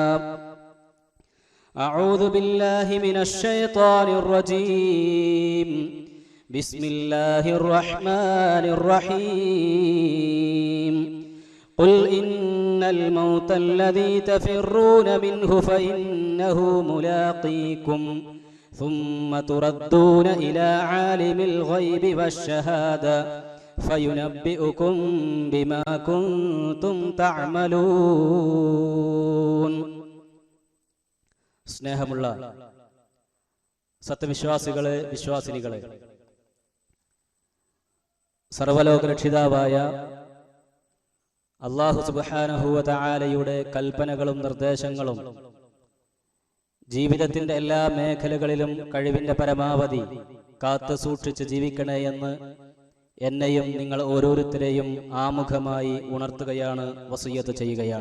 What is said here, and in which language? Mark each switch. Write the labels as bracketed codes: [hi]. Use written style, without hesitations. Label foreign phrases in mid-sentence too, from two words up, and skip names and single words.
[ar] أعوذ بالله من الشيطان الرجيم بسم الله الرحمن الرحيم قل إن الموت الذي تفرون منه فإنه ملاقيكم ثم تردون إلى عالم الغيب والشهادة فينبئكم بما كنتم [ml] تعملون സ്നേഹമുള്ള സത്യവിശ്വാസികളെ വിശ്വാസിനികളെ സർവ്വലോക രക്ഷിതാവായ അല്ലാഹു [ar] سبحانه وتعالى [ml] കൽപ്പനകളും നിർദ്ദേശങ്ങളും ജീവിതത്തിന്റെ എല്ലാ മേഖലകളിലും കഴിവിന്റെ പരമാവധി കാത്തു സൂക്ഷിച്ച് ജീവിക്കണേ എന്ന് എന്നെയും നിങ്ങൾ ഓരോരുത്തരെയും ആമുഖമായി ഉണർത്തുകയാണ്, വസിയ്യത്ത് ചെയ്യുകയാണ്.